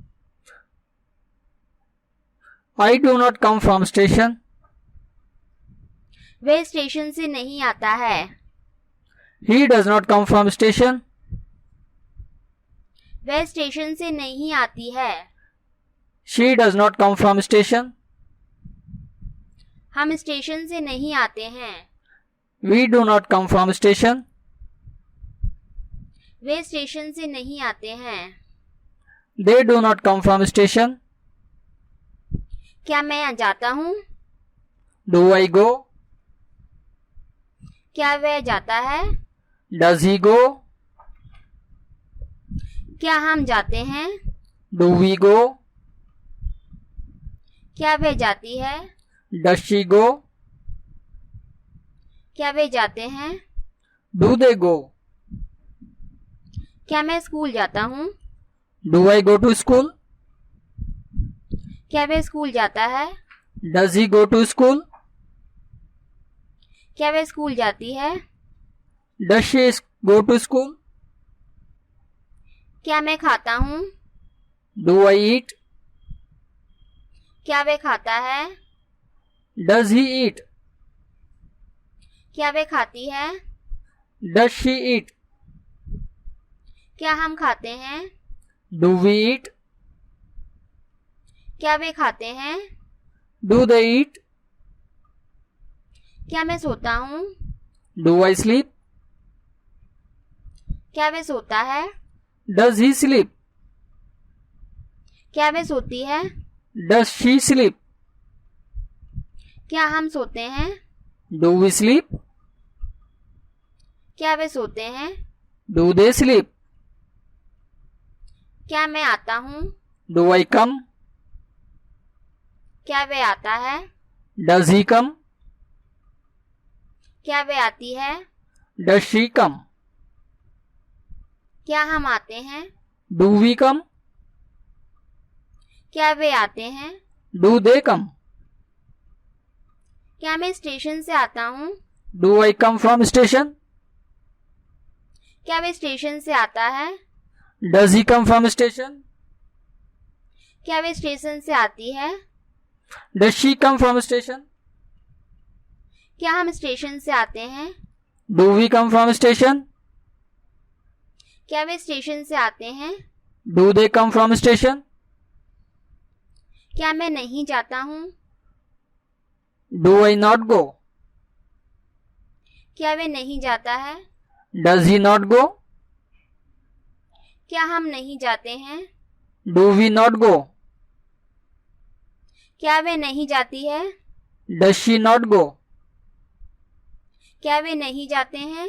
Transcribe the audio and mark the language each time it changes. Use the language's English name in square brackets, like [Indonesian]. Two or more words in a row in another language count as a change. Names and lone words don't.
[English] I do not come from station. [Hindi] वह स्टेशन से नहीं आता है। [English] He does not come from station. [Hindi] वह स्टेशन से नहीं आती है। [English] She does not come from station. [Hindi] हम स्टेशन से नहीं आते हैं। [English] We do not come from station. [Hindi] वे स्टेशन से नहीं आते हैं। [English] They do not come from station. [Hindi] क्या मैं जाता हूँ? [English] Do I go? [Hindi] क्या वह जाता है? [English] Does he go? [Hindi] क्या हम जाते हैं? [English] Do we go? [Hindi] क्या वह जाती है? [English] Does she go? [Hindi] क्या वे जाते हैं? [English] Do they go? [Hindi] क्या मैं स्कूल जाता हूँ? [English] Do I go to school? [Hindi] क्या वे स्कूल जाता है? [English] Does he go to school? [Hindi] क्या वे स्कूल जाती है? [English] Does she go to school? [Hindi] क्या मैं खाता हूँ? [English] Do I eat? [Hindi] क्या वे खाता है? [English] Does he eat? [Hindi] क्या वे खाती है? [English] Does she eat? [Hindi] क्या हम खाते हैं? [English] Do we eat? [Hindi] क्या वे खाते हैं? [English] Do they eat? [Hindi] क्या मैं सोता हूँ? [English] Do I sleep? [Hindi] क्या वे सोता है? [English] Does he sleep? [Hindi] क्या वे सोती है? [English] Does she sleep? [Hindi] क्या हम सोते हैं? [English] Do we sleep? [Hindi] क्या वे सोते हैं? [English] Do they sleep? [Hindi] क्या मैं आता हूँ? [English] Do I come? [Hindi] क्या वे आता है? [English] Does he come? [Hindi] क्या वे आती है? [English] Does she come? [Hindi] क्या हम आते हैं? [English] Do we come? [Hindi] क्या वे आते हैं? [English] Do they come? [Hindi] क्या मैं स्टेशन से आता हूँ? [English] Do I come from station? [Hindi] क्या वे स्टेशन से आता है? [English] Does he come from station? [Hindi] क्या वे स्टेशन से आती है? [English] Does she come from station? [Hindi] क्या हम स्टेशन से आते हैं? [English] Do we come from station? [Hindi] क्या वे स्टेशन से आते हैं? [English] Do they come from station? [Hindi] क्या मैं नहीं जाता हूँ? [English] Do I not go? [Hindi] क्या वे नहीं जाता है? [English] Does he not go? [Hindi] क्या हम नहीं जाते हैं? [English] Do we not go? [Hindi] क्या वे नहीं जाती है? [English] Does she not go? [Hindi] क्या वे नहीं जाते हैं?